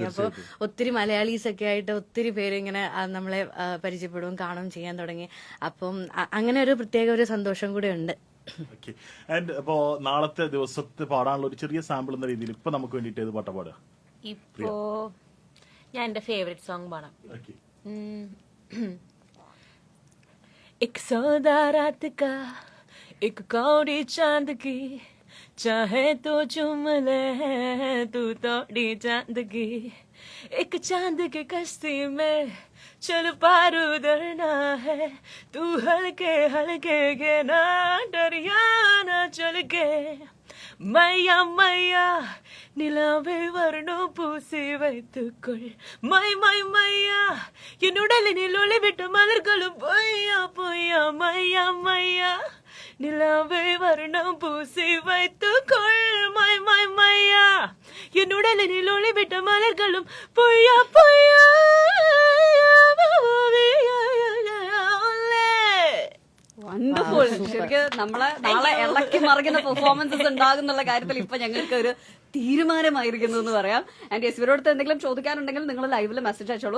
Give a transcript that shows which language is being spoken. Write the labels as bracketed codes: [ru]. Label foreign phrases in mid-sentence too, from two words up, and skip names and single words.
[ml] അപ്പോൾ ഒത്തിരി മലയാളീസ് ഒക്കെ ആയിട്ട് ഒത്തിരി പേര് ഇങ്ങനെ നമ്മളെ പരിചയപ്പെടുകയും കാണുകയും ചെയ്യാൻ തുടങ്ങി. അപ്പം അങ്ങനെ ഒരു പ്രത്യേക ഒരു സന്തോഷം കൂടെ ഉണ്ട്. ആൻഡ് അപ്പോ നാളത്തെ ദിവസത്തെ പാടാനുള്ള ഒരു ചെറിയ സാമ്പിൾ എന്ന രീതിയിൽ ഇപ്പൊ നമുക്ക് വേണ്ടിട്ട് ഏത് പാട്ടാ പാടുക? ഇപ്പോ ഞാൻ എന്റെ [en] favourite song [ml] പാടാം. [hi] एक सौदा रात का एक कौड़ी चांद की, चाहे तो चुम ले तू तोड़ी चांद की, एक चांद की कश्ती में चल पार उतरना है, तू हल्के हल्के के ना डरिया ना चल के, मैया मैया [ta] நிலாவை வர்ணம் பூசி வைத்துக்கொள், மை மை மையா என்னுடலினில் ஒளிவிட்ட மலர்களும் பொய்யா பொய்யா, மையா மையா நிலாவை வர்ணம் பூசி வைத்துக்கொள், மை மை மையா என்னுடலினில் ஒளிவிட்ட மலர்களும் பொய்யா பொய்யா. [ml] വണ്ടർഫുൾ. ശരിക്കും നമ്മളെ നാളെ ഇളക്കി മറിക്കുന്ന പെർഫോമൻസസ് ഉണ്ടാകുന്നുള്ള കാര്യത്തിൽ ഇപ്പൊ ഞങ്ങൾക്ക് ഒരു തീരുമാനമായിരിക്കുന്നു എന്ന് പറയാം. [en] and yes, [ml] ഇവരോട് എന്തെങ്കിലും ചോദിക്കാനുണ്ടെങ്കിൽ നിങ്ങൾ ലൈവിൽ മെസ്സേജ് അയച്ചോളൂ.